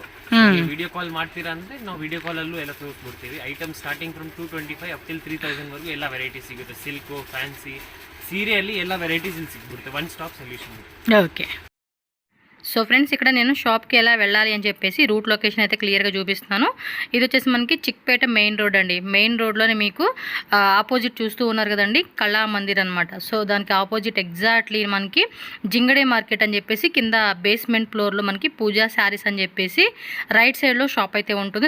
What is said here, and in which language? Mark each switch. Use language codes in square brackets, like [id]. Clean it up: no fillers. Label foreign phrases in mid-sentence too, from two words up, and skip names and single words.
[en] video call [kn] ಮಾಡ್ತೀರಾ ಅಂದ್ರೆ ನಾವು [en] video call [kn] ಅಲ್ಲೂ ಎಲ್ಲ ತೋರಿಸ್ಬಿಡ್ತೀವಿ. [en] item starting from 225 up till 3000 ವರೆಗೂ ಎಲ್ಲ ವೆರೈಟಿ ಸಿಗುತ್ತೆ. silk, fancy, [kn] ಸೀರೆಯಲ್ಲಿ ಎಲ್ಲ ವೆರೈಟೀಸ್ ಇಲ್ಲಿ ಸಿಗ್ಬಿಡುತ್ತೆ. [en] one stop solution. okay, so friends [te] ఇక్కడ నేను షాప్కి ఎలా వెళ్ళాలి అని చెప్పేసి [en] route location [te] అయితే క్లియర్గా చూపిస్తున్నాను. ఇది వచ్చేసి మనకి చిక్పేట [en] main road [te] అండి. మెయిన్ రోడ్లోనే మీకు ఆపోజిట్ చూస్తూ ఉన్నారు కదండి, కళా మందిర్ అనమాట. సో దానికి [en] opposite exactly [te] మనకి జింగడే మార్కెట్ అని చెప్పేసి కింద బేస్మెంట్ ఫ్లోర్లో మనకి పూజా శారీస్ అని చెప్పేసి రైట్ సైడ్లో షాప్ అయితే ఉంటుంది.